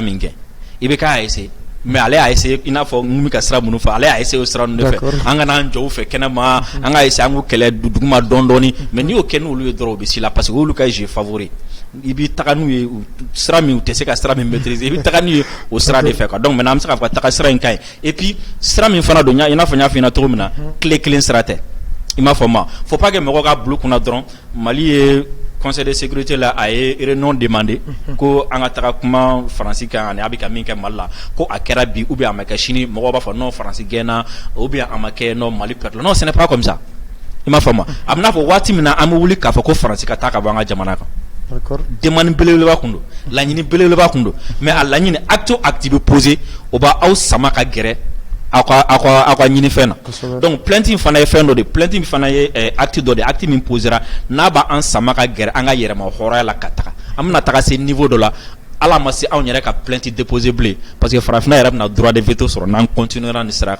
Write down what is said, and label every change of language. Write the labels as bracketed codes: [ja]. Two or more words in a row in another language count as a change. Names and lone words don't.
[bm] min kɛ IBK [fr] a essayé [bm] mais ale y'a essayé i n'a fɔ n bɛ ka sira minnu fɔ ale y'a essayé o sira ninnu de fɛ an ka n'an jɔ u fɛ kɛnɛma an ka essayé an k'u kɛlɛ duguma dɔɔni dɔɔni mais n'i y'o kɛ n'olu ye dɔrɔn o bɛ s'i la [fr] parce que [bm] olu ka [fr] jeu favori [bm] i bɛ taga n'u ye sira min u tɛ se ka sira min maîtriser i bɛ taga n'u ye o sira de fɛ [fr] quoi donc maintenant [bm] an bɛ se k'a fɔ ka taga sira in ka ɲi [fr] et puis [bm] sira min fana don i n'a fɔ n y'a f'i ɲɛna cogo min na tile kelen sira tɛ i m'a fɔ ma [fr] faut pas que [bm] mɔgɔw ka bila u kunna dɔrɔn Mali ye [fr] conseil de sécurité [bm] la a ye [fr] réunion demandé [bm] ko an ka taga kuma Faransi kan ani a bɛ ka min kɛ Mali la ko a kɛra bi [fr] ou bien [bm] a ma kɛ sini mɔgɔw b'a fɔ non Faransi gɛnna [fr] ou bien [bm] a ma kɛ [fr] non Mali perdre non ce n'est pas comme ça [bm] i m'a fɔ ma a bɛ n'a fɔ waati min na an bɛ wuli k'a fɔ ko Faransi ka taa ka bɔ an ka jamana kan demande belebeleba kun don laɲini belebeleba kun don mais a laɲini acte o acte bɛ poser o b'aw sama ka gɛrɛ aw ka ɲini fɛn na [fr] donc plainte [bm] in fana ye fɛn dɔ de plainte in fana ye acte dɔ de acte min posera n'a b'an sama ka gɛrɛ an ka yɛrɛma hɔrɔnya la ka taga an bɛna taga se niveau dɔ la ala ma se anw yɛrɛ ka [fr] plainte déposer [bm] bilen [fr] parce que [bm] farafinna yɛrɛ bɛna [fr] droit de veto [bm] sɔrɔ n'an continuera nin sira kan